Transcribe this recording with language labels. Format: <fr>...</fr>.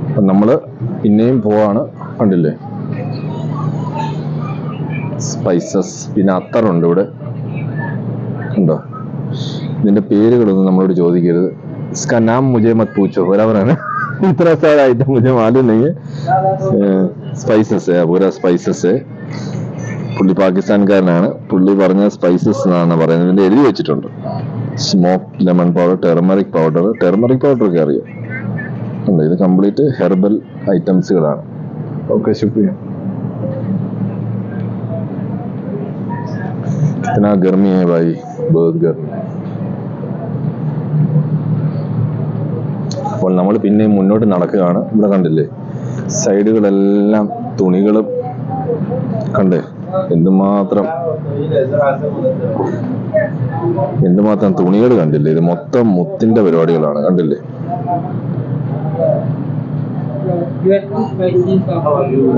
<ml>നമ്മള് പിന്നെയും പോവാണ്. കണ്ടില്ലേ സ്പൈസസ്, പിന്നെ അത്തറുണ്ട് ഇവിടെ, ഉണ്ടോ. ഇതിന്റെ പേരുകളൊന്നും നമ്മളോട് ചോദിക്കരുത്.</ml> <hi>इसका नाम मुझे मत पूछो, बराबर है ना. इतना सारा आइटम मुझे मालूम नहीं है.</hi> <ml>സ്പൈസസ് പൂര സ്പൈസസ്. പുള്ളി പാകിസ്ഥാൻകാരനാണ്. പുള്ളി പറഞ്ഞ സ്പൈസസ് എന്നാണ് പറയുന്നത്. ഇതിന്റെ എഴുതി വെച്ചിട്ടുണ്ട്. Smoke lemon powder, turmeric powder. Turmeric powder ഒക്കെ അറിയാം. ഇത് കംപ്ലീറ്റ് ഹെർബൽ ഐറ്റംസുകളാണ്. ഓക്കെ, ശുക്രിയ.</ml> <hi>कितना गर्मी है भाई, बहुत गर्मी.</hi> <ml>അപ്പോൾ നമ്മൾ പിന്നെയും മുന്നോട്ട് നടക്കുകയാണ്. ഇവിടെ കണ്ടില്ലേ സൈഡുകളെല്ലാം തുണികളും, കണ്ടേ എന്തുമാത്രം തുണികൾ കണ്ടില്ലേ. ഇത് മൊത്തം മുത്തിന്റെ പരിപാടികളാണ്. കണ്ടില്ലേ, കണ്ടില്ലേ.</ml>